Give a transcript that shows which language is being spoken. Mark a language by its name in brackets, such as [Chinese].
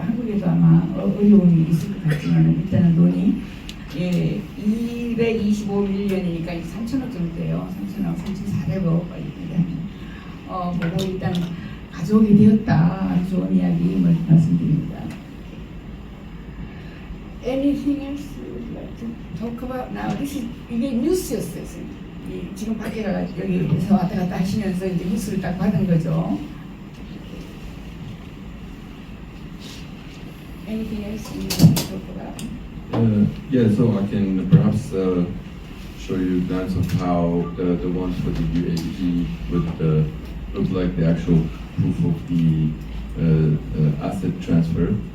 [Korean] 한국에도 아마 어려움이 있을 것 같지만 일단은 돈이 225밀리언이니까 3,000억 정도예요. 3,000억, 3,400억 이렇게 보고 일단 가져오게 되었다. 좋은 이야기 말씀드립니다. [English] Anything else you would like to talk about now? [Korean] 이게 뉴스였어요. 지금 밖에 가가지고 여기서 왔다 갔다 하시면서 이제 뉴스를 딱 받은 거죠. [English] Anything else you want to talk about? Yeah, so I can perhaps show you glance of how the ones for the UAE would look like the actual proof of the asset transfer.